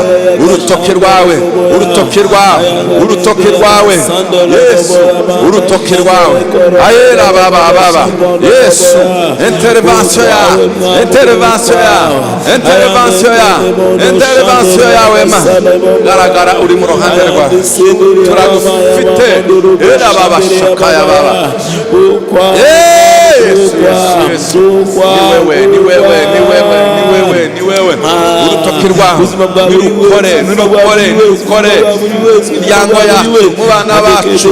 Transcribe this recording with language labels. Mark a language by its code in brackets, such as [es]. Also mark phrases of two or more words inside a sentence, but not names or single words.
[rw] Urutoki rwawe, urutoki rwawe, urutoki rwawe Yesu, urutoki rwawe. Ayira baba baba Yesu. Intervention ya, intervention ya, intervention ya, intervention yawe Mana. Garagara uri mu ruhande rwawe, turagufite. Ela baba shakaya baba. Yesu, Yesu, ni wewe, ni wewe, ni wewe, ni wewe, ni wewe. Urutoki rwawe nirukore, nirukore, nirukore imiryango yacu, mu bana bacu.